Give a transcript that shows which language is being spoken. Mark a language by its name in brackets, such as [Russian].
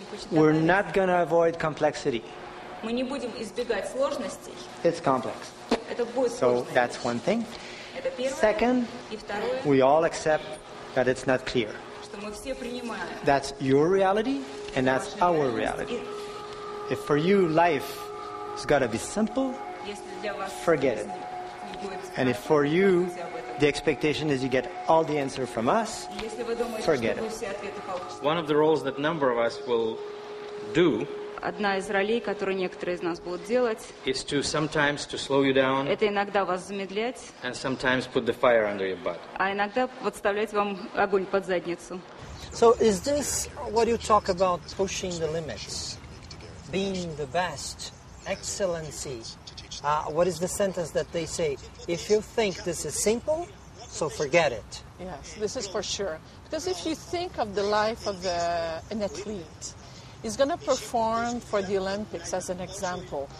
[English] We're not going to avoid complexity. [Russian] Мы не будем избегать сложностей. [English] It's complex. [Russian] Это будет [English] So [Russian] сложно. [English] that's one thing. [Russian] Это первое. [English] Second, [Russian] И второе, [English] we all accept that it's not clear. [Russian] что что мы все принимаем. [English] That's your reality, and that's our reality. If for you life has got to be simple, [Russian] Если для вас [English] forget it. [Russian] не будет [English] And if for you the expectation is you get all the answer from us, [Russian] если вы думаете, [English] forget [Russian] что вы [English] it. [Russian] все ответы получите. [English] One of the roles that a number of us will do [Russian] Одна из ролей, которую некоторые из нас будут делать, [English] is to sometimes to slow you down [Russian] это иногда вас замедлять, [English] and sometimes put the fire under your butt. [Russian] а иногда подставлять вам огонь под задницу. [English] So is this what you talk about, pushing the limits, being the best, excellency? What is the sentence that they say? If you think this is simple, so forget it. Yes, this is for sure. Because if you think of the life of an athlete, he's going to perform for the Olympics as an example.